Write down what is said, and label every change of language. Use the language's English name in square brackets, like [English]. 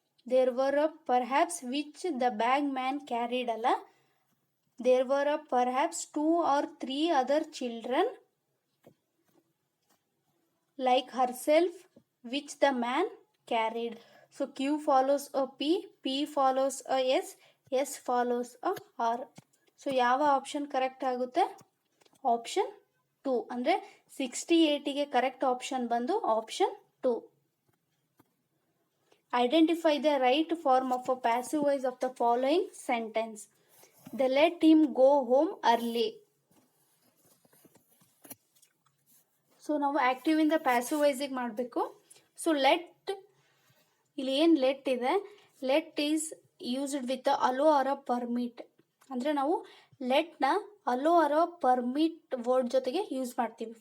[English] There were perhaps which the bag man carried ಅಲ್ಲ, there were perhaps 2 or 3 other children like herself which the man carried. So Q follows a P, P follows a S, S follows a R. So [Kannada] ಯಾವ option correct ಆಗುತ್ತೆ? [English] Option 2. ಅಂದರೆ 68ಗೆ [Kannada] correct option ಬಂದು [English] Option 2. Identify the right form of a passive voice of the following sentence. They let him go home early. [Kannada] So ನಾವು active ಇಂದ passive ವೈಸಿಗೆ ಮಾಡಬೇಕು. So let, ಇಲ್ಲಿ ಏನು let ಇದೆ? [English] Let is used with allow or permit. [Kannada] ಅಂದರೆ ನಾವು ಲೆಟ್ನ hello R permit word ಜೊತೆಗೆ use ಮಾಡ್ತೀವಿ.